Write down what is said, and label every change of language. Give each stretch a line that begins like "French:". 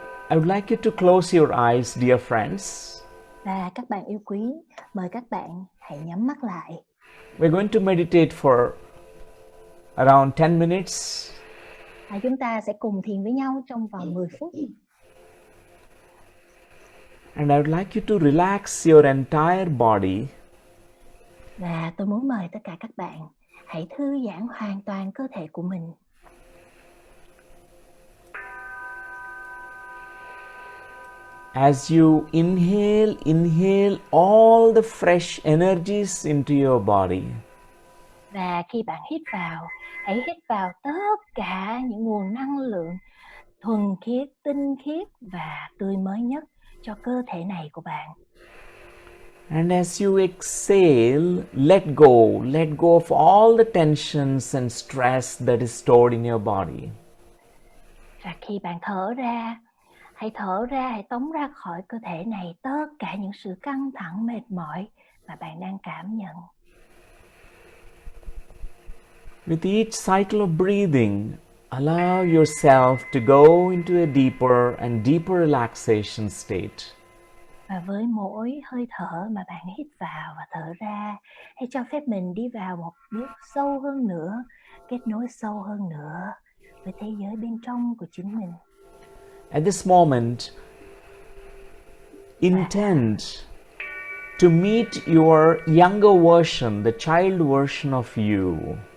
English: I would like you to close your eyes, dear friends.
Vietnamese: Và các bạn yêu quý, mời các bạn hãy nhắm mắt lại.
English: We're going to meditate for around 10 minutes.
Vietnamese: Chúng ta sẽ cùng thiền với nhau trong vòng 10 phút.
English: And I would like you to relax your entire body.
Vietnamese: Và tôi muốn mời tất cả các bạn hãy thư giãn hoàn toàn cơ thể của mình.
English: As you inhale all the fresh energies into your body.
Vietnamese: Và khi bạn hít vào, hãy hít vào tất cả những nguồn năng lượng thuần khiết, tinh khiết và tươi mới nhất cho cơ thể này của bạn.
English: And as you exhale, let go of all the tensions and stress that is stored in your body.
Vietnamese: Và khi bạn thở ra, hãy tống ra khỏi cơ thể này tất cả những sự căng thẳng, mệt mỏi mà bạn đang cảm nhận.
English: With each cycle of breathing, allow yourself to go into a deeper and deeper relaxation state.
Vietnamese: Và với mỗi hơi thở mà bạn hít vào và thở ra, hãy cho phép mình đi vào một bước sâu hơn nữa, kết nối sâu hơn nữa với thế giới bên trong của chính mình.
English: At this moment, intend to meet your younger version, the child version of you.